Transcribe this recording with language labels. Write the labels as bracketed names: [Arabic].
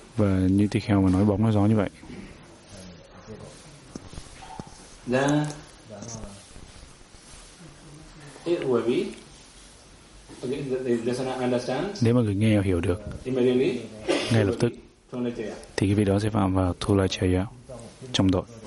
[Vietnamese] và như tỳ kheo mà nói bóng nói gió như vậy, [English] then it will be, okay, the listener understands. [Vietnamese] Nếu mà người nghe hiểu được, [English] immediately, [Vietnamese] ngay lập tức, thì cái vị đó sẽ phạm vào Thulacaya trong tội.